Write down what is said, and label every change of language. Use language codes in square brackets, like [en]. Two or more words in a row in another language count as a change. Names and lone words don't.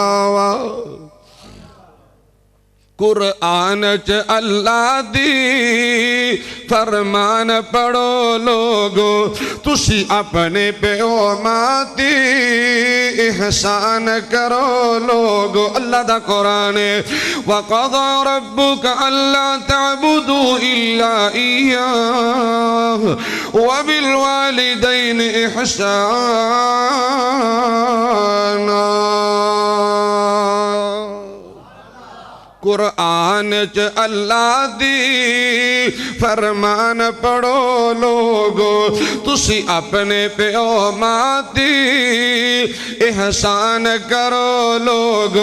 [pa] قرآن چ اللہ دی فرمان پڑھو لوگو، تسی اپنے پیو ماتی احسان کرو لوگو. اللہ دا قرآن ہے [ar] وقضى ربك ألا تعبدوا إلا إياه وبالوالدين إحسانا. [pa] قرآن چ اللہ دی فرمان پڑھو لوگو، تسی اپنے پیو ماتی احسان کرو لوگو.